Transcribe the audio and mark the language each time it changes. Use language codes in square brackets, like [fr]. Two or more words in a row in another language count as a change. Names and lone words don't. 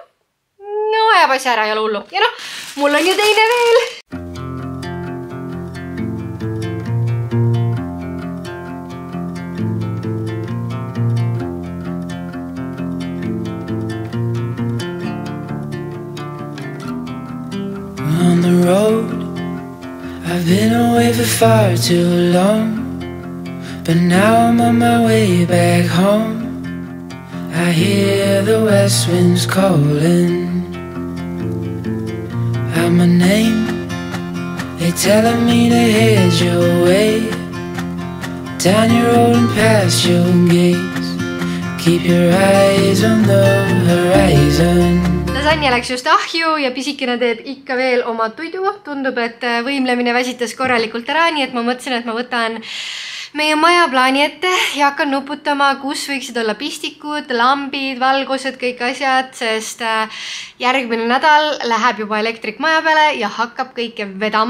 [et] No ajab asja ära, ei ole hullu. Ja noh, mul on ju teine veel. [en] On the road, I've been away for far too long, but now I'm on my way back home. I hear the west winds calling out my name. They're telling me to head your way. down your road and past your gates. Keep your eyes on the horizon. [et] Lasanja läks just ahju ja pisikene teeb ikka veel oma tuidu. Tundub, et võimlemine väsitas korralikult ära, nii et ma mõtlesin, et ma võtan meie maja plaani ette ja hakkan nuputama, kus võiksid olla pistikud, lambid, valgused, kõik asjad, sest järgmine nädal läheb juba elektrik maja peale ja hakkab kõike vedama.